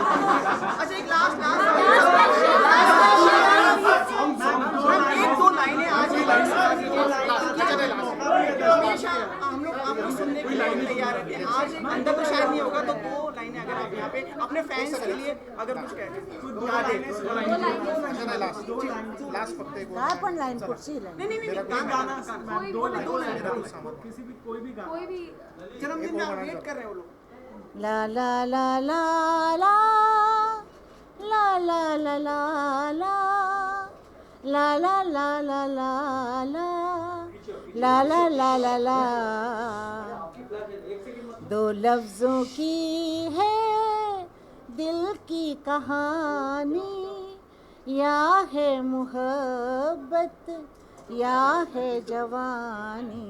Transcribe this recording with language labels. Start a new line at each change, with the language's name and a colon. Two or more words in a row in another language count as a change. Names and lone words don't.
Hindi: अच्छा, एक लास्ट एक दो लाइनें आज हमेशा हम लोग सुनने के लिए तैयार रहते हैं। आज अंदर तो शायद नहीं होगा, तो 2 लाइनें अगर आप यहाँ पे अपने फैंस के लिए अगर कुछ कह दें।
Marathi: काय पण लाईन पुढची लाईन
Hindi: नहीं गाना किसी भी कोई भी गाना कोई भी जन्मदिन में आप वेट कर रहे हो लोग। ला ला ला ला ला ला ला ला ला ला ला ला ला ला ला ला ला ला ला ला। दो लफ्ज़ों की है दिल की कहानी, या है मोहब्बत या है जवानी।